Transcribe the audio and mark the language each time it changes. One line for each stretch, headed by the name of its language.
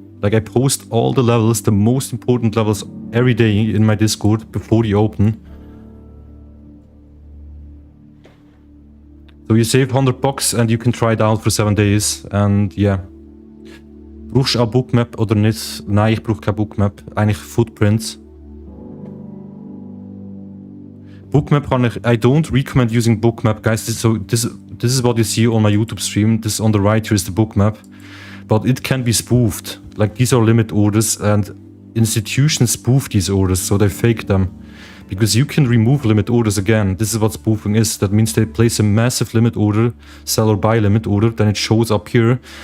English: Like, I post all the levels, the most important levels, every day in my Discord before the open. So you save $100 and you can try it out for 7 days, and yeah.
German: Brauchst du auch Bookmap oder nicht? Nein, ich brauche kein Bookmap. Eigentlich Footprints. Bookmap kann ich...
English: I don't recommend using Bookmap, guys. This is what you see on my YouTube stream. This on the right here is the Bookmap. But it can be spoofed. Like, these are limit orders and institutions spoof these orders, so they fake them. Because you can remove limit orders again. This is what spoofing is. That means they place a massive limit order, sell or buy limit order, then it shows up here.